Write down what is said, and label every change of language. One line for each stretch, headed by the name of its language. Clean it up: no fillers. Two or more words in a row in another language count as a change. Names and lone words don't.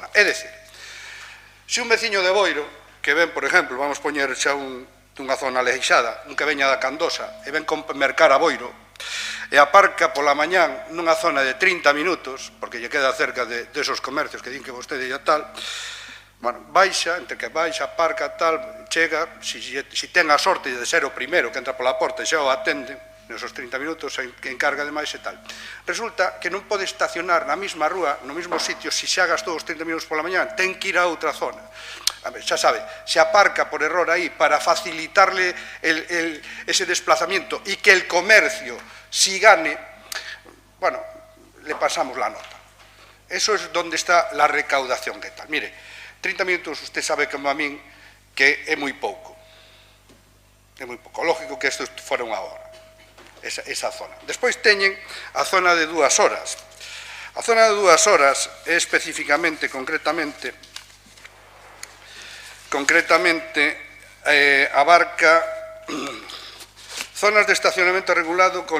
Galician: É dicir, se un veciño de Boiro, que ven, por exemplo, vamos poñer xa unha zona aleixada, un que veña da Candosa, e ven mercar a Boiro, e aparca pola mañán nunha zona de 30 minutos, porque lle queda cerca de esos comercios que din que vostede e tal, bueno, baixa, entre que baixa, aparca, tal, chega, si ten a sorte de ser o primeiro que entra pola porta e xa o atende, nesos 30 minutos que encarga de máis e tal. Resulta que non pode estacionar na mesma rúa, no mesmo sitio, se xa gastou os 30 minutos pola mañá, ten que ir a outra zona. A ver, xa sabe, se aparca por error aí para facilitarle ese desplazamiento e que
Spanish: el comercio si gane, bueno, le pasamos la nota. Eso es donde está la recaudación que tal.
Galician: Mire, 30 minutos,
Spanish: usted sabe
Galician: como a min, que é moi pouco. É moi pouco. Lógico que isto fora unha hora, esa zona. Despois teñen a zona de 2 horas. A zona de 2 horas é especificamente, concretamente, abarca zonas de estacionamento regulado con...